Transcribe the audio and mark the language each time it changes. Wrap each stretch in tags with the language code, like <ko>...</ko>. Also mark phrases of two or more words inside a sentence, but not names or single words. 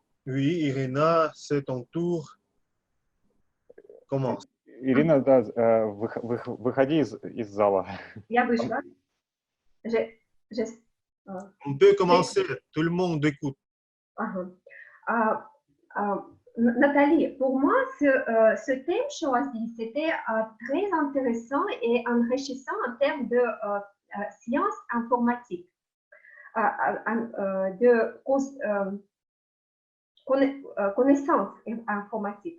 <fr>oui, Irina, c'est ton tour. Commence.</fr> <ru>Ирина, да, выходи из зала. Я вышла.</ru> <fr>On peut commencer. Tout le monde écoute. Nathalie, pour moi, ce thème choisi, c'était très intéressant et enrichissant en termes de sciences informatiques, de connaissances informatiques.</fr>